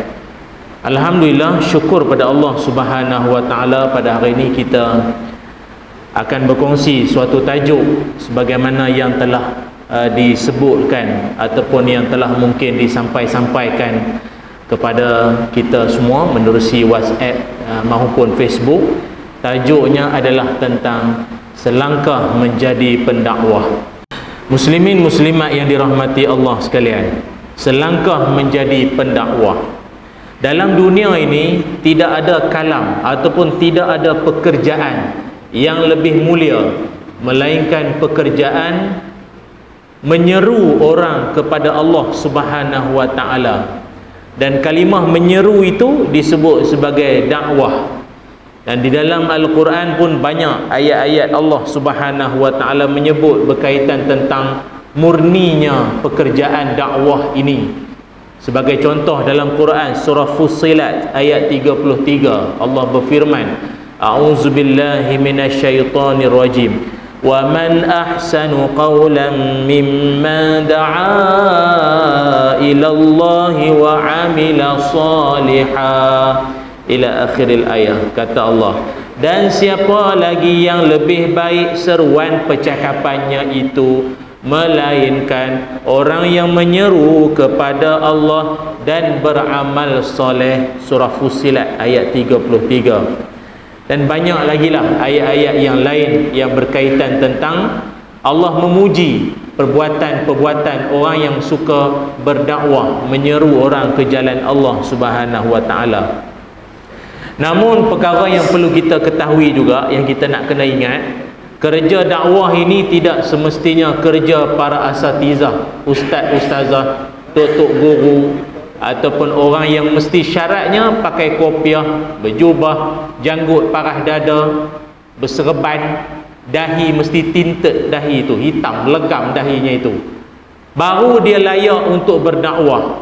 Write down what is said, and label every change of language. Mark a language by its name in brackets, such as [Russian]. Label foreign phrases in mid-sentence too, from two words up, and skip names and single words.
[Malay] Alhamdulillah, syukur pada Allah [Arabic] سبحانه وتعالى, [Malay] pada hari ini kita akan berkongsi suatu tajuk sebagaimana yang telah disebutkan ataupun yang telah mungkin disampaikan kepada kita semua menerusi WhatsApp maupun Facebook. Tajuknya adalah tentang selangkah menjadi pendakwah. Muslimin muslimat yang dirahmati Allah sekalian, selangkah menjadi pendakwah. Dalam dunia ini tidak ada kalam ataupun tidak ada pekerjaan yang lebih mulia melainkan pekerjaan menyeru orang kepada Allah [Arabic] سبحانه وتعالى. [Malay] Dan kalimah menyeru itu disebut sebagai dakwah. Dan di dalam Al-Quran pun banyak ayat-ayat Allah [Arabic] سبحانه وتعالى [Malay] menyebut berkaitan tentang murninya pekerjaan dakwah ini. Sebagai contoh, dalam Quran surah Fussilat ayat 33, Allah berfirman, [Arabic] أعوذ بالله من الشيطان الرجيم. ومن أحسن قولا ممن دعا إلى الله وعمل صالحا، إلى آخر الآية. [Malay] Kata Allah, dan siapa lagi yang lebih baik seruan percakapannya itu melainkan orang yang menyeru kepada Allah dan beramal soleh. Surah Fussilat ayat 33. Dan banyak lagi lah ayat-ayat yang lain yang berkaitan tentang Allah memuji perbuatan-perbuatan orang yang suka berdakwah, menyeru orang ke jalan Allah [Arabic] سبحانه وتعالى. [Malay] Namun perkara yang perlu kita ketahui juga, yang kita nak kena ingat, kerja dakwah ini tidak semestinya kerja para asatizah, ustaz, ustazah, tok-tok guru, ataupun orang yang mesti syaratnya pakai kopiah, berjubah, janggut parah dada, berserban, dahi mesti tinted, dahi itu hitam, legam dahinya itu, baru dia layak untuk berdakwah.